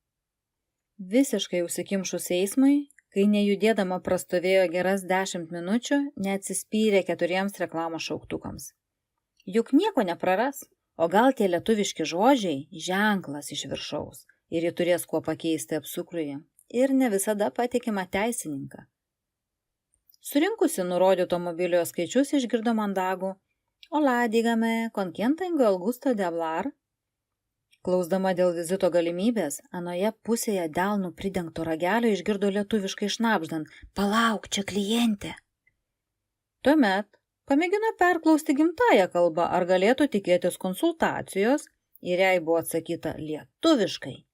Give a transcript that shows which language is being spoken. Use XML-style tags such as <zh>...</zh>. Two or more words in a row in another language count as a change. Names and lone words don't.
<lt>Visiškai užsikimšus eismui, kai nejudėdama prastovėjo geras 10 minučių, neatsispyrė 4 reklamos šauktukams. Juk nieko nepraras, o gal tie lietuviški žodžiai ženklas iš viršaus ir ji turės kuo pakeisti apsukrųjį ir ne visada patikimą teisininką. Surinkusi nurodyto automobilio skaičius išgirdo mandagų</lt> <es>Hola, dígame, ¿con quién tengo el gusto de hablar?</es> <lt>Klausdama dėl vizito galimybės, anoje pusėje delnų pridengto ragelio išgirdo lietuviškai šnabždant Palauk, čia klientė. Tuomet pamėgino perklausti gimtąją kalbą, ar galėtų tikėtis konsultacijos, ir jai buvo atsakyta lietuviškai.</lt>